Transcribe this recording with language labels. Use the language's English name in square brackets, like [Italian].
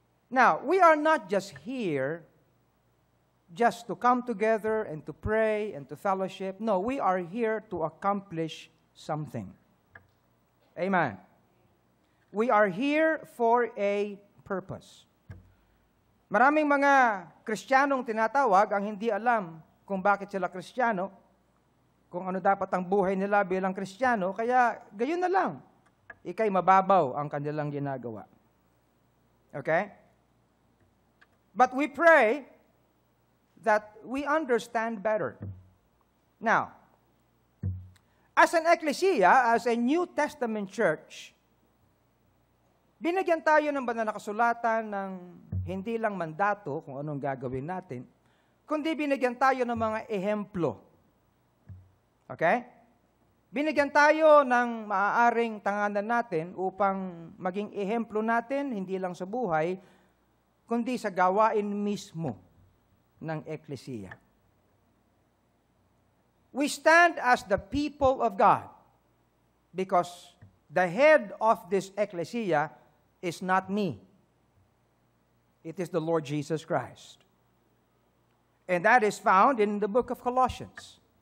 [English] Now, we are not just here just to come together and to pray and to fellowship. No, we are here to accomplish something. Amen. We are here for a purpose. [Filipino] Maraming mga Kristiyanong tinatawag ang hindi alam kung bakit sila Kristiyano, kung ano dapat ang buhay nila bilang Kristiyano, kaya gayon na lang. Ika'y mababaw ang kanilang ginagawa. [English] Okay? But we pray that we understand better. Now, as an ecclesia, as a New Testament church, [Filipino] binigyan tayo ng banal na kasulatan ng hindi lang mandato kung anong gagawin natin, kundi binigyan tayo ng mga ehemplo. Okay? Binigyan tayo ng maaaring tanganan natin upang maging ehemplo natin, hindi lang sa buhay, kundi sa gawain mismo ng eklesiya. [English] We stand as the people of God because the head of this ecclesia is not me. It is the Lord Jesus Christ. And that is found in the book of Colossians.